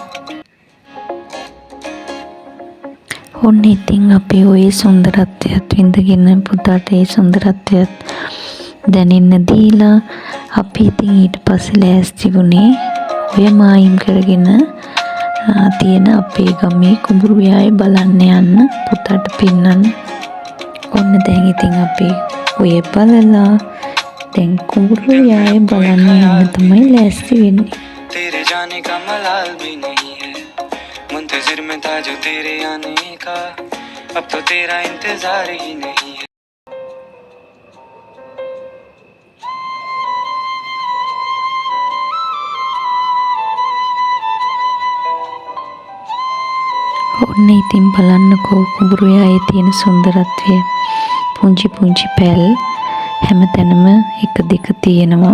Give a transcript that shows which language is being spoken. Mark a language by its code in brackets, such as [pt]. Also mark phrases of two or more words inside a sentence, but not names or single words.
[si] ඔන්න ඉතින් අපි ওই සුන්දරත්වයත් විඳගෙන පුතාට ඒ සුන්දරත්වයත් දැනෙන්න දීලා අපි ඉතින් ඊට පස්සේ ලෑස්ති වුණේ ඔය මායිම් කරගෙන තියෙන අපේ ගමේ කුඹුරු යාය බලන්න යන්න, පුතාට පෙන්නන්න. ඔන්න දැන් ඉතින් අපි ඔය බලලා දැන් කුඹුරු යාය බලන්න යන්න තමයි ලෑස්ති වෙන්නේ. [hi] तेरे जाने का मलाल भी नहीं है, मुंतजिर में था जो तेरे आने का, अब तो तेरा इंतजार ही नहीं है. [si] ඔන්න ඉතින් බලන්නකෝ කුඹුරු යායේ තියෙන සුන්දරත්වය. පුංචි පුංචි පැල් හැමතැනම එක දෙක තියෙනවා.